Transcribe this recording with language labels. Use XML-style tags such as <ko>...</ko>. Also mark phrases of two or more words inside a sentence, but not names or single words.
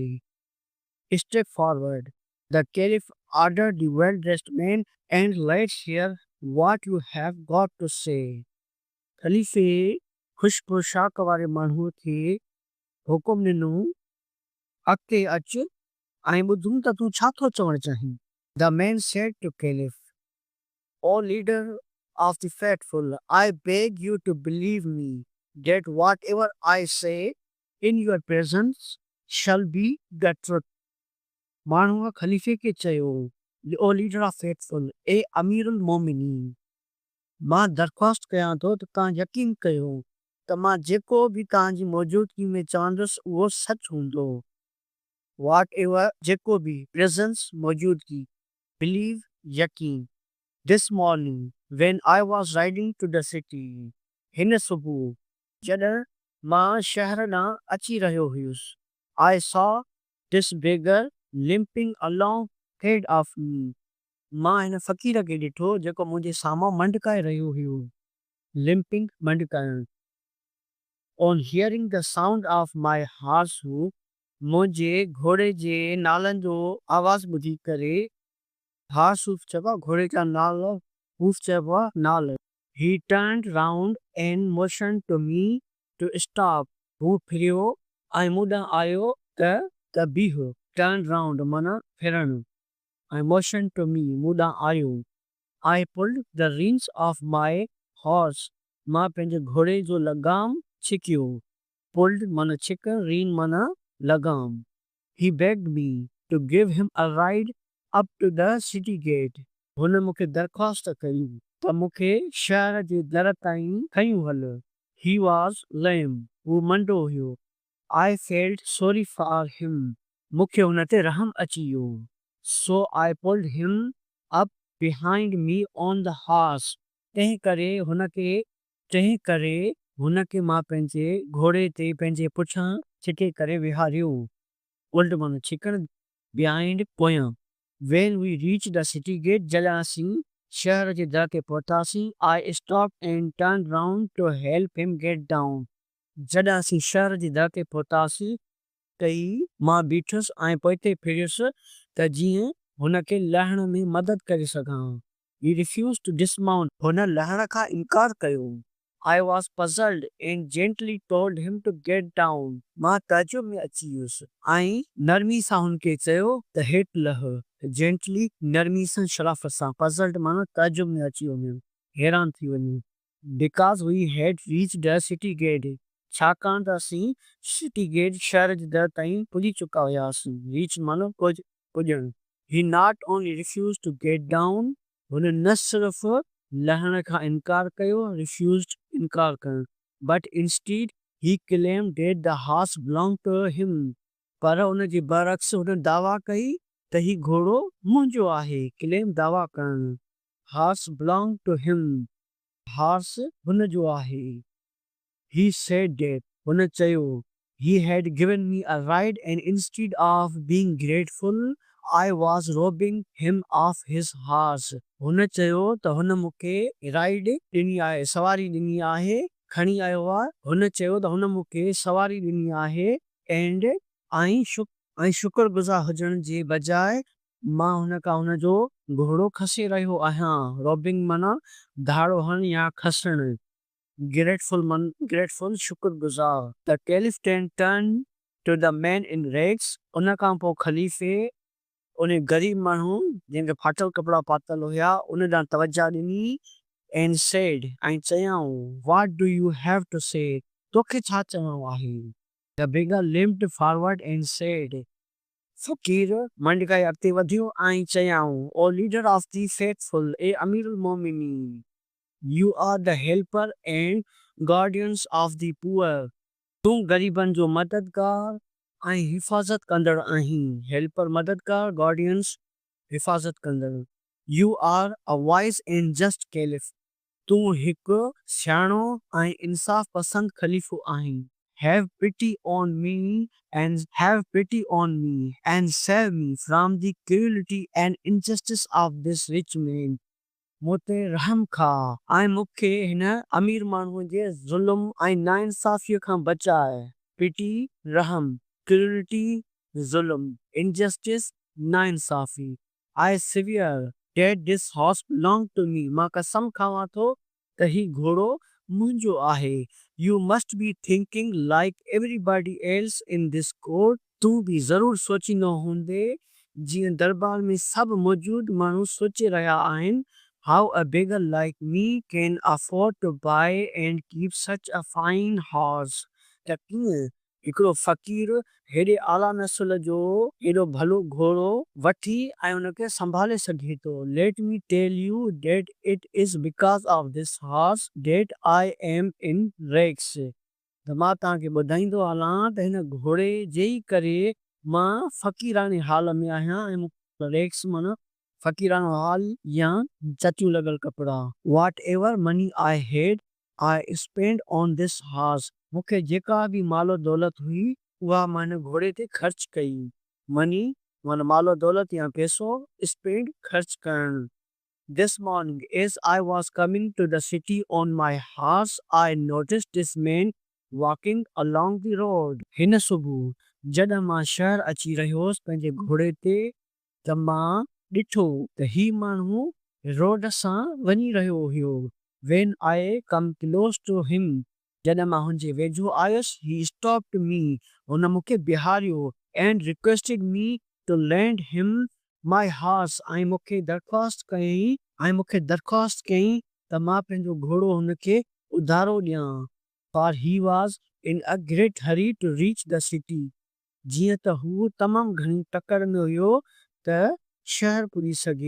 <en>Step forward. The caliph ordered the well-dressed man and let's hear what you have got to say.</en> <sd>खलीफ़े खुश पोशाक वारे माण्हूअ खे हुकुम ॾिनो अॻिते अच ऐं ॿुधूं त तूं छा थो चवणु चाहीं.</sd> <en>The man said to Caliph, O leader of the faithful, I beg you to believe me that whatever I say in your presence shall be the truth.</en> <sd>माण्हूअ खलीफ़े खे चयो,</sd> <en>O leader of faithful,</en> <sd>ए अमीरुल मोमिनीन, मां दरख़्वास्त कयां थो त तव्हां यकीन कयो त मां जेको बि तव्हांजी मौजूदगी में चवंदुसि उहो सच हूंदो.</sd> <en>what ever</en> <sd>जेको बि प्रेज़ेंस मौजूदगी बिलीव यकीन.</sd> <en>this morning when I was riding to the city,</en> <sd>हिन सुबुह जॾहिं मां शहर ॾांहुं अची रहियो हुयुसि,</sd> <en>I saw this beggar limping along ahead of me.</en> <sd>मां हिन फ़क़ीर खे ॾिठो जेको मुंहिंजे साम्हूं मंडकाए रहियो हुयो.</sd> <en>limping मंडकाइण. On hearing the sound of my horse hoof,</en> <sd>मुंहिंजे घोड़े जे नालनि जो आवाज़ ॿुधी करे,</sd> <en>horse hoof</en> <sd>चइबो आहे घोड़े जा नाल, hoof चइबो आहे नाल.</sd> <en>He turned round and motioned to me to stop.</en> <sd>हू फिरियो ऐं मूं ॾांहुं आयो त बीहो.</sd> <en>Turn round</en> <sd>माना फिरण.</sd> <en>I motioned to me</en> <sd>मूं ॾांहुं आयो.</sd> <en>I pulled the reins of my horse.</en> <sd>मां पंहिंजे घोड़े जो लगाम छिकियो. Pulled माना छिकण, rein माना लगाम.</sd> <en>He begged me to give him a ride up to the city gate.</en> <sd>हुन मूंखे दरख़्वास्त कई त मूंखे शहर जे दर ताईं खयूं हल.</sd> <en>He was lame.</en> <sd>हू मंडो हुयो.</sd> <en>I felt sorry for him.</en> <sd>मूंखे हुन ते रहम अची वियो.</sd> <en>So I pulled him up behind me on the horse.</en> <sd>तंहिं करे हुन खे मां पंहिंजे घोड़े ते पंहिंजे पुठियां छिके करे विहारियो. उल्ट माना छिकण, behind पोयां.</sd> <en>When we reached the city gate,</en> <sd>जॾहिं असीं शहर जे दर ते पहुतासीं,</sd> <en>I stopped and turned round to help him get down.</en> <sd>जॾहिं असीं शहर जे दर ते पहुतासीं तई मां बीठुसि ऐं पोइते फिरियुसि त जीअं हुन खे लहण में मदद करे सघां.</sd> <en>He refused to dismount.</en> <sd>हुन लहण खां इनकार कयो.</sd> <en>I was puzzled and gently told him to get down.</en> <sd>मां ताजुब में अची वियुसि ऐं नरमी सां हुनखे चयो त हेठि लह. Gently नरमी सां शराफ़त सां. Puzzled माना ताजुब में अची वञो, हैरान थी वञो.</sd> <en>Because we had reached the city gate.</en> <sd>छाकाणि त असीं</sd> <en>city gate</en> <sd>शहर जे दर ताईं पुॼी चुका हुआसीं. रीच माना पुॼणु.</sd> <en>He not only refused to get down,</en> <sd>हुन न सिर्फ़ लहण खां इनकार कयो, refused इनकार करणु,</sd> <en>but instead he claimed that the horse belonged to him.</en> <sd>पर हुन जे बरअक्स हुन दावा कई त ही घोड़ो मुंहिंजो आहे. claim दावा करणु.</sd> <en>Horse belonged to him.</en> <sd>horse हुन जो आहे.</sd> <en>He said that</en> <sd>हुन चयो</sd> <en>he had given me a ride and instead of being grateful, I was robbing him of his horse.</en> <sd>हुन चयो त हुन मूंखे राइड ॾिनी आहे, सवारी ॾिनी आहे, खणी आयो आहे. हुन चयो त हुन मूंखे सवारी ॾिनी आहे ऐं शुक्रगुज़ार हुजण जे बजाए मां हुन खां हुन जो घोड़ो खसे रहियो आहियां. रॉबिंग माना धाड़ो हण या खसणु. Grateful शुक्रगुज़ार.</sd> <en>The caliph then turned to the man in rags.</en> <sd>उन खां पोइ खलीफ़े उन ग़रीब माण्हू जंहिंखे फाटल कपिड़ा पातल हुया उन ॾांहुं तवजा ॾिनी</sd> <en>and said</en> <sd>ऐं चयाऊं,</sd> <en>what do you have to say?</en> <sd>तोखे छा चवणो आहे?</sd> <en>The beggar limped forward and said,</en> <sd>फ़क़ीर मंडकाई अॻिते वधियो ऐं चयाऊं,</sd> <en>O leader of the faithful,</en> <sd>ए अमीर मोमिनीन,</sd> <en>You are the helper and guardians of the poor.</en> <sd>तूं ग़रीबनि जो मददगार ऐं हिफ़ाज़त कंदड़ आहीं. Helper मददगार, guardians हिफ़ाज़त कंदड़.</sd> <en>You are a wise and just caliph.</en> <sd>तूं हिकु सियाणो ऐं इंसाफ़ पसंद ख़लीफ़ो आहीं.</sd> <en>Have pity on me and save me from the cruelty and injustice of this rich man.</en> <sd>मोते रहम खा ऐं मूंखे हिन अमीर माण्हूअ जे ज़ुल्म ऐं नाइंसाफ़ीअ खां बचाए. पिटी रहम, क्रूअलिटी ज़ुल्म, injustice नाइंसाफ़ी.</sd> <en>I swear that this horse belong to me.</en> <sd>मां कसम खावां थो त ही घोड़ो मुंहिंजो आहे.</sd> <en>You must be thinking like everybody else in this court.</en> <sd>तूं बि ज़रूर सोचींदो हूंदे जीअं दरबार में सभु मौजूद माण्हू सोचे रहिया आहिनि.</sd> <en>How a beggar like me can afford to buy and keep such a fine horse.</en> <sd>त कीअं हिकिड़ो फ़क़ीर हेॾे आला नस्ल जो हेॾो भलो घोड़ो वठी ऐं उनखे संभाले सघे थो.</sd> <en>Let me tell you that it is because of this horse that I am in rags.</en> <sd>त मां तव्हांखे ॿुधाईंदो हलां त हिन घोड़े जे ई करे मां फ़क़ीराने हाल में आहियां. ऐं रेग्स माना फ़क़ीरानो हाल या चचूं लॻल कपिड़ा.</sd> <en>Whatever money I had, I spent on this horse.</en> <sd>मूंखे जेका बि मालो दौलत हुई उहा मां हिन घोड़े ते ख़र्च कई. मनी माना मालो दौलत या पैसो, स्पेंड ख़र्च करणु.</sd> <en>This morning, as I was coming to the city on my horse, I noticed this man walking along the road.</en> <sd>हिन सुबुह जॾहिं मां शहर अची रहियो हुउसि पंहिंजे घोड़े ते त मां ॾिठो त ही माण्हू रोड सां वञी रहियो हुयो.</sd> <en>When I come close to him,</en> <sd>जॾहिं मां हुनजे वेझो आयुसि,</sd> <en>he stopped me.</en> <sd>हुन मूंखे बिहारियो</sd> <en>and requested me to lend him my horse.</en> <sd>ऐं मूंखे दरख़्वास्त कयईं त मां पंहिंजो घोड़ो हुनखे उधारो ॾियां.</sd> <en>For he was in a great hurry to reach the city.</en> <sd>जीअं त हू तमामु घणी तकड़ में हुयो त शहर पुॼी सघे.</sd>